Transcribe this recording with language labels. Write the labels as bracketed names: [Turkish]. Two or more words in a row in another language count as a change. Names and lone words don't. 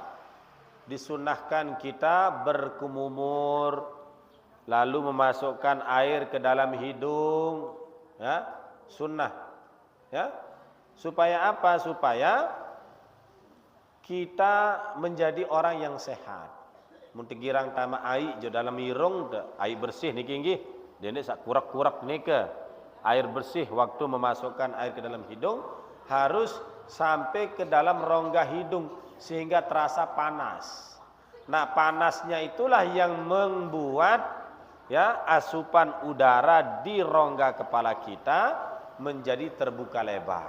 [Indonesian] Disunahkan kita berkumur lalu memasukkan air ke dalam hidung, ya, sunnah, ya. Supaya apa? Supaya kita menjadi orang yang sehat. [Sasak] Muntigirang tama air je dalam irung, air bersih niki nggih. Dene sak kurak-kurak nika. [Indonesian] Air bersih waktu memasukkan air ke dalam hidung harus sampai ke dalam rongga hidung sehingga terasa panas. Nah, panasnya itulah yang membuat ya asupan udara di rongga kepala kita menjadi terbuka lebar.